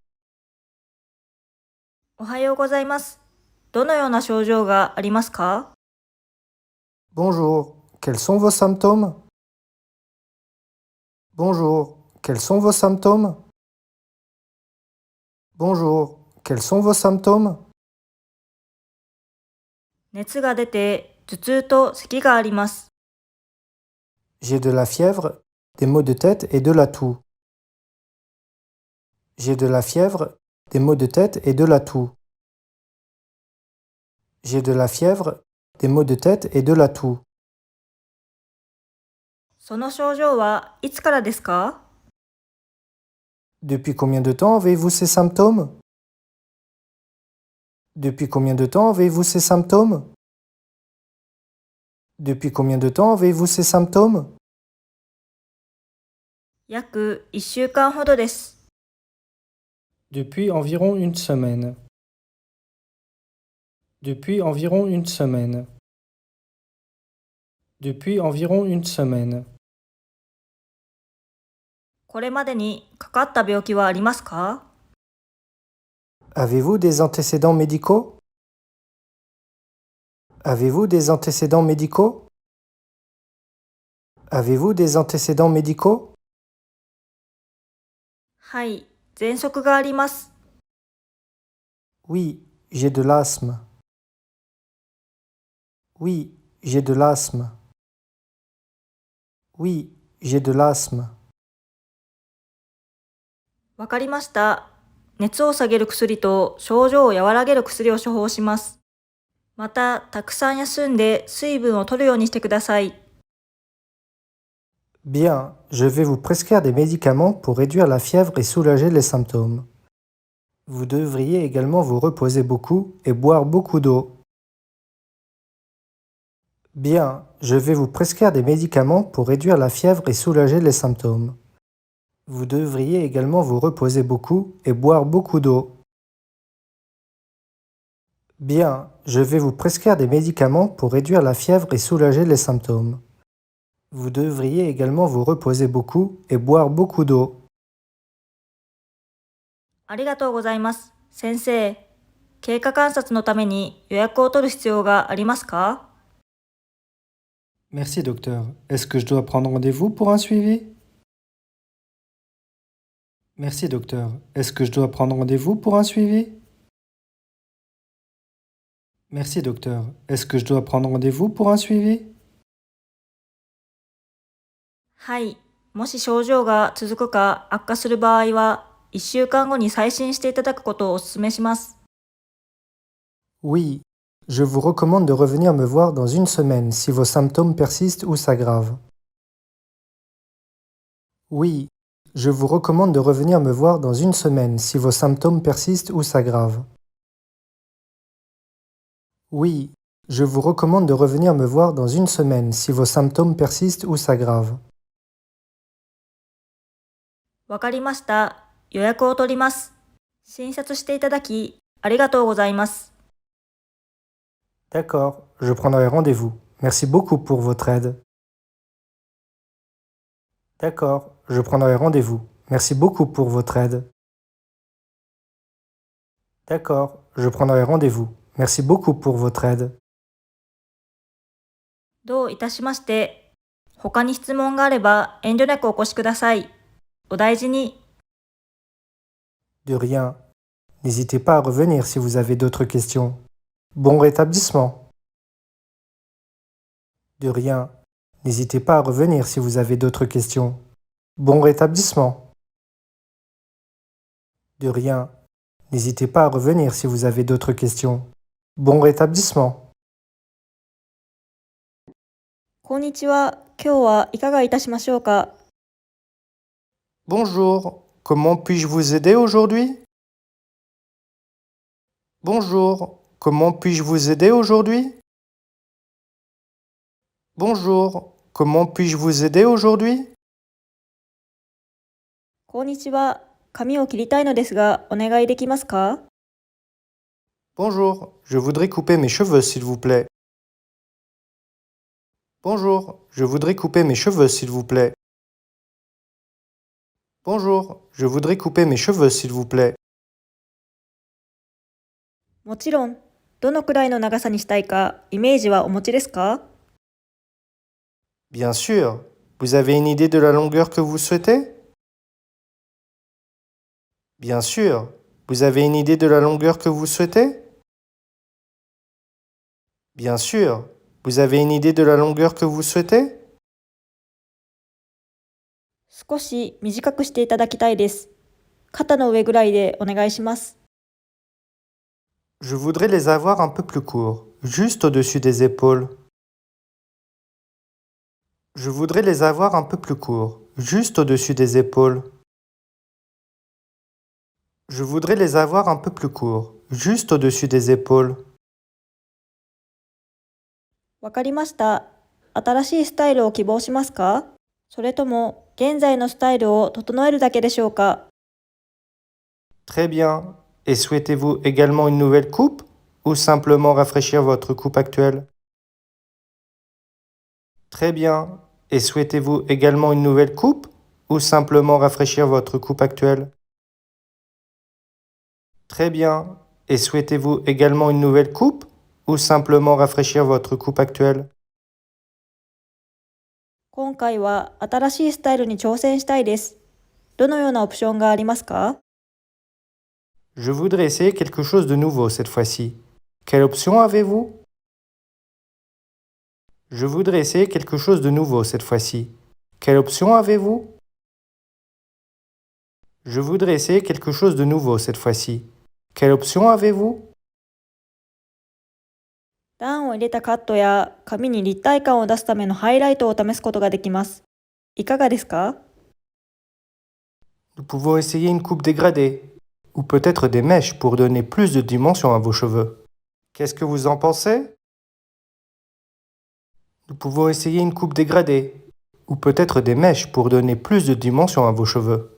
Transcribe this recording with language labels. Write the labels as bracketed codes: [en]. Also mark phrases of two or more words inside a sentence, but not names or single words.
[ja] おはようございます。どのような症状がありますか？ [fr] Bonjour, quels sont vos symptômes? Bonjour, quels sont vos symptômes? Bonjour, quels sont vos symptômes? [ja] 熱が出て、頭痛と咳があります。 [fr] J'ai de la fièvre, des maux de tête et de la toux. J'ai de la fièvre, des maux de tête et de la toux. J'ai de la fièvre, des maux de tête et de la toux. [ja] その症状はいつからですか？ [fr] Depuis combien de temps avez-vous ces symptômes? Depuis combien de temps avez-vous ces symptômes? Depuis combien de temps avez-vous ces symptômes? [ja] 約1週間ほどです。 [fr] Depuis environ une semaine. Depuis environ une semaine. Depuis environ une semaine. [ja] これまでにかかった病気はありますか？ [fr] Avez-vous des antécédents médicaux? Avez-vous des antécédents médicaux? Avez-vous des antécédents médicaux? [ja] はい、喘息があります。 [fr] Oui, j'ai de l'asthme. Oui, j'ai de l'asthme. Oui, j'ai de l'asthme. [ja] わかりました。熱を下げる薬と症状を和らげる薬を処方します。また、たくさん休んで水分を取るようにしてください。 [fr] Bien, je vais vous prescrire des médicaments pour réduire la fièvre et soulager les symptômes. Vous devriez également vous reposer beaucoup et boire beaucoup d'eau. Bien, je vais vous prescrire des médicaments pour réduire la fièvre et soulager les symptômes. Vous devriez également vous reposer beaucoup et boire beaucoup d'eau. Bien, je vais vous prescrire des médicaments pour réduire la fièvre et soulager les symptômes. Vous devriez également vous reposer beaucoup et boire beaucoup d'eau. [ja] ありがとうございます。先生、経過観察のために予約を取る必要がありますか？ [fr] Merci docteur. Est-ce que je dois prendre rendez-vous pour un suivi? Merci docteur. Est-ce que je dois prendre rendez-vous pour un suivi? Merci docteur. Est-ce que je dois prendre rendez-vous pour un suivi? [ja] はい、もし症状が続くか悪化する場合は、1週間後に再診していただくことをお勧めします。 [fr] Oui, je vous recommande de revenir me voir dans une semaine si vos symptômes persistent ou s'aggravent. Oui, je vous recommande de revenir me voir dans une semaine si vos symptômes persistent ou s'aggravent. Oui, je vous recommande de revenir me voir dans une semaine si vos symptômes persistent ou s'aggravent. [ja] わかりました。予約を取ります。診察していただき、ありがとうございます。 [fr] D'accord, je prendrai rendez-vous. Merci beaucoup pour votre aide. D'accord, je prendrai rendez-vous. Merci beaucoup pour votre aide. D'accord, je prendrai rendez-vous. Merci beaucoup pour votre aide. [ja] どういたしまして。他に質問があれば遠慮なくお越しください。お大事に。 [fr] De rien. N'hésitez pas à revenir si vous avez d'autres questions. Bon rétablissement. De rien. N'hésitez pas à revenir si vous avez d'autres questions. Bon rétablissement. De rien. N'hésitez pas à revenir si vous avez d'autres questions. Bon rétablissement. [ja] こんにちは。今日はいかがいたしましょうか。 [fr] Bonjour. Comment puis-je vous aider aujourd'hui? Bonjour. Comment puis-je vous aider aujourd'hui? Bonjour. Comment puis-je vous aider aujourd'hui? [ja] こんにちは。髪を切りたいのですが、お願いできますか。 [fr] Bonjour. Je voudrais couper mes cheveux, s'il vous plaît. Bonjour. Je voudrais couper mes cheveux, s'il vous plaît. Bonjour. Je voudrais couper mes cheveux, s'il vous plaît. [ja] もちろん、どのくらいの長さにしたいか、イメージはお持ちですか。 [fr] Bien sûr. Vous avez une idée de la longueur que vous souhaitez? Bien sûr. Vous avez une idée de la longueur que vous souhaitez? Bien sûr. Vous avez une idée de la longueur que vous souhaitez? [ja] 少し短くしていただきたいです。肩の上ぐらいでお願いします。 [fr] Je voudrais les avoir un peu plus courts, juste au-dessus des épaules. Je voudrais les avoir un peu plus courts, juste au-dessus des épaules. Je voudrais les avoir un peu plus courts, juste au-dessus des épaules. [ja] わかりました。新しいスタイルを希望しますか。それとも現在のスタイルを整えるだけでしょうか。 [fr] Très bien. Et souhaitez-vous également une nouvelle coupe ou simplement rafraîchir votre coupe actuelle? Très bien. Et souhaitez-vous également une nouvelle coupe ou simplement rafraîchir votre coupe actuelle? Très bien. Et souhaitez-vous également une nouvelle coupe ou simplement rafraîchir votre coupe actuelle? [ja] 今回は新しいスタイルに挑戦したいです。どのようなオプションがありますか。 [fr] Je voudrais essayer quelque chose de nouveau cette fois-ci. Quelle option avez-vous? Je voudrais essayer quelque chose de nouveau cette fois-ci. Quelle option avez-vous? Je voudrais essayer quelque chose de nouveau cette fois-ci. Quelle option avez-vous? [ja] 段を入れたカットや髪に立体感を出すためのハイライトを試すことができます。いかがですか。 [fr] Nous pouvons essayer une coupe dégradée, ou peut-être des mèches pour donner plus de dimension à vos cheveux. Qu'est-ce que vous en pensez? Nous pouvons essayer une coupe dégradée, ou peut-être des mèches pour donner plus de dimension à vos cheveux.